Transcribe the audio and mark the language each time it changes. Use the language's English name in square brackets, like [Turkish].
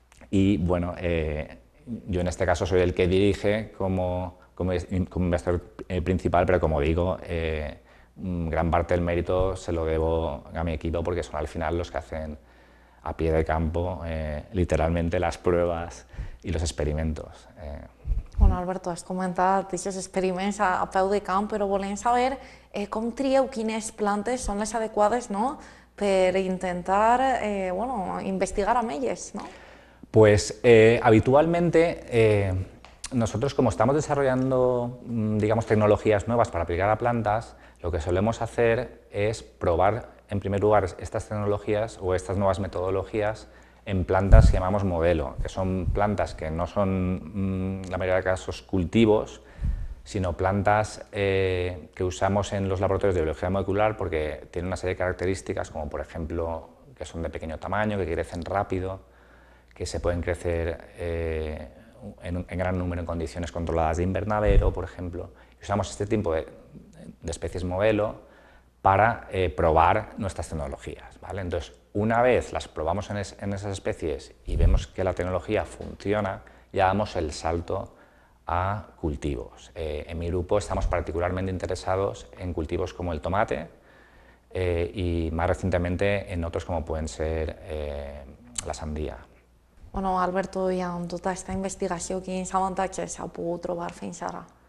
[Spanish] Y bueno, yo en este caso soy el que dirige como investigador principal, pero como digo, gran parte del mérito se lo debo a mi equipo, porque son al final los que hacen a pie de campo literalmente las pruebas y los experimentos. [Catalan] Bueno, Alberto, has comentat aquests experiments a peu de camp, però volem saber com trieu quines plantes són les adequades, no?, per intentar investigar amb elles, ¿no? [Spanish] Pues habitualmente nosotros, como estamos desarrollando, digamos, tecnologías nuevas para aplicar a plantas, lo que solemos hacer es probar, en primer lugar, estas tecnologías o estas nuevas metodologías en plantas que llamamos modelo, que son plantas que no son, la mayoría de casos, cultivos, sino plantas que usamos en los laboratorios de biología molecular porque tienen una serie de características, como por ejemplo que son de pequeño tamaño, que crecen rápido, que se pueden crecer en gran número en condiciones controladas de invernadero, por ejemplo. Usamos este tipo de especies modelo para probar nuestras tecnologías, ¿vale? Entonces, una vez las probamos en esas especies y vemos que la tecnología funciona, ya damos el salto a cultivos. En mi grupo estamos particularmente interesados en cultivos como el tomate y más recientemente en otros como pueden ser la sandía. [Catalan] Bueno, Alberto, i amb tota aquesta investigació, quins avantatges ha pogut trobar fins ara?